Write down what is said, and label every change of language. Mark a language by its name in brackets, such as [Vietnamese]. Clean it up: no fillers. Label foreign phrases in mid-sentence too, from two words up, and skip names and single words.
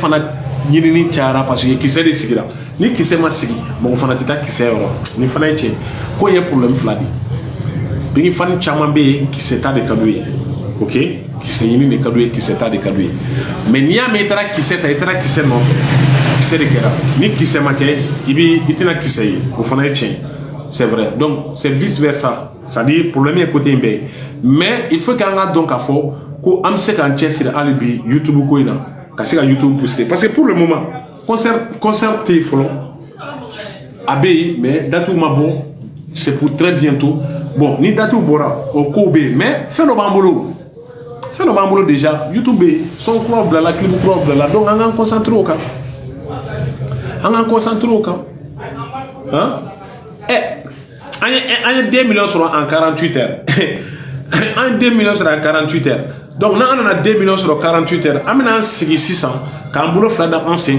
[Bambara] fana ɲinini cayara parce que kisɛ de sigira ni kisɛ ma sigi mɔgɔ fana tɛ taa kisɛ yɔrɔ ni fana ye tiɲɛ ko in ye problème fila de bingi fani caman bɛ yen kisɛ ta de ka d'u ye ok kisɛ ɲini de ka d'u ye kisɛ ta de ka d'u ye mais n'i y'a mɛn i taara kisɛ ta i taara kisɛ nɔfɛ kisɛ de kɛra ni kisɛ ma kɛ i tɛna kisɛ ye o fana ye tiɲɛ [French] c'est vrai donc c'est vice versa c'est à dire [Bambara] problème ye côté in bɛɛ [French] mais il faut [Bambara] qu'an ka dɔn k'a fɔ ko an bɛ se k'an cɛsiri hali bi YouTube ko in na ka se ka YouTube booster [French] parce que pour le moment [Bambara] concert tɛ yen fɔlɔ a bɛ yen mais date ma bɔ [French] c'est pour très bientôt [Bambara] bon ni date bɔra o kow bɛ yen mais fɛn dɔ b'an bolo déjà YouTube bɛ yen son kuraw bilala clip kuraw bilala donc an k'an concentrer o kan hein an ye 2 millions sɔrɔ [French] en 48 heures [Bambara] an ye 2 millions sɔrɔ [French] en 48 heures [Bambara] donc n'an nana 2 millions sɔrɔ 48 heures an bɛna an sigi sisan k'an bolo fila da an sen